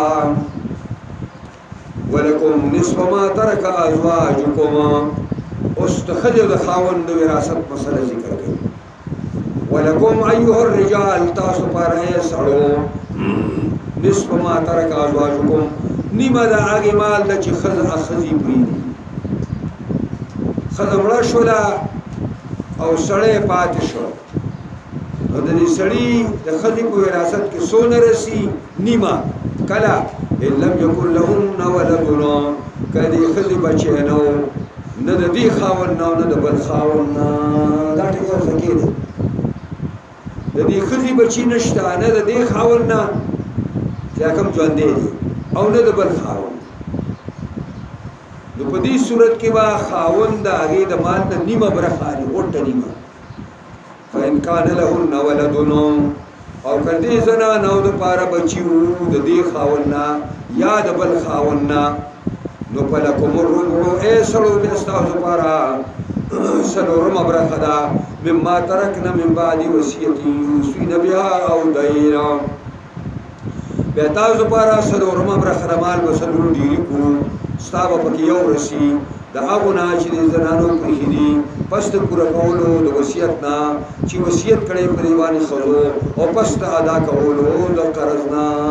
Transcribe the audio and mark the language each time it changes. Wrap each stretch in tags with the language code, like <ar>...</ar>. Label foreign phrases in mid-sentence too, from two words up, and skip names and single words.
<ar>ولکم نصف ما ترک ازواجکم</ar> <ps>اوس د ښځې د خاوند د وراثت مسله ذکر کوي</ps> <ar>ولکم ایها الرجال</ar> <ps>تاسو پاره سړو</ps> <ar>نصف ما ترک ازواجکم</ar> <ps>نیمه دا هغې مال ده چې ښځې پرېږدي ښځه مړه شوله او سړی پاتې شو نو د دې سړي د ښځې په وراثت کې څونه رسي نیمه کله</ps> <ar>ان لم یکن لهن ولدن</ar> <ps>که دې ښځې بچی نه و نه د دې خاوند نه نه د بل خاوند نه دا ټکي ورته کېدی د دې ښځې بچي نشته نه د دې خاوند نه چې کوم ژوندی دی او نه د بل خاوند نو په دې صورت کې به خاوند د هغې د مال نه نیمه برخه اخلي غوټه نیمه فإن</ps> <ar>كان لهن ولدن</ar> <ps>او که دې زنانو دپاره بچي وو د دې خاوند نه یا د بل خاوند نه نو فلکم الربع ای سړو بیا ستاسو دپاره څلورمه برخه ده</ps> <ar>مما ترکن من بعد وصیت یوصین بها او دین</ar> <ps>بیا تاسو دپاره څلورمه برخه د مال به څلور ډېري کړو ستا به پکې یو رسي د هغو نه چې د زنانو پرېښي دي پس د پوره کولو د وصیت نه چې وصیت کړی په دې باندې ښځو او پس د ادا کولو د قرض نه</ps>